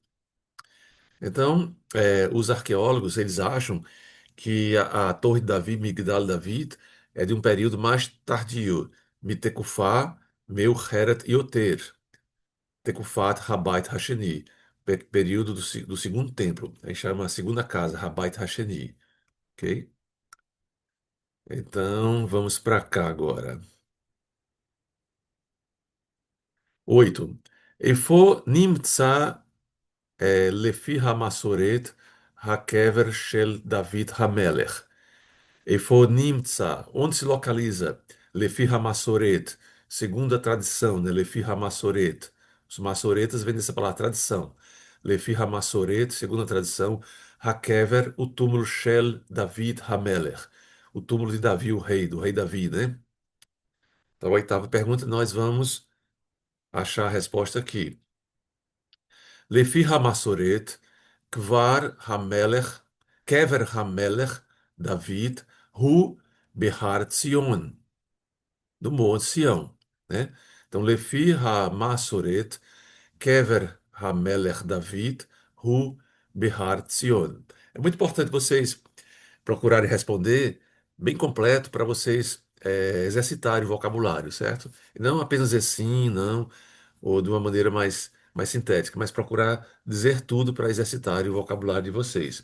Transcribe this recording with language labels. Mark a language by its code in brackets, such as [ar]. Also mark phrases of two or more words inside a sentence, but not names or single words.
[pt] Então, os arqueólogos, eles acham que a Torre de Davi, Migdal David, é de um período mais tardio, [he] מתקופה, מאוחרת יותר, תקופת הבית השני, [pt] período do segundo templo. A gente chama a segunda casa, [he] הבית השני, [pt] ok? Então, vamos para cá agora. 8. [he] איפה נמצא לפי המסורת הקבר של דוד המלך. Efonimtsa, [pt] onde se localiza? [he] לפי המסורת, [pt] segundo a tradição, né? [he] לפי המסורת. [pt] Os massoretas vêm dessa palavra tradição. [he] לפי המסורת, [pt] segundo a tradição, Hakever, o túmulo [he] של דוד המלך. [pt] O túmulo de Davi, o rei, do rei Davi, né? Então, a 8ª pergunta, nós vamos achar a resposta aqui. [he] לפי המסורת, קבר המלך, קבר המלך, דוד, הוא בהר ציון. [pt] do Monte Sião, né? Então, [he] לפי המסורת, קבר המלך דוד, הוא בהר ציון. [pt] É muito importante vocês procurarem responder bem completo para vocês exercitarem o vocabulário, certo? E não apenas dizer sim, não, ou de uma maneira mais sintética, mas procurar dizer tudo para exercitarem o vocabulário de vocês.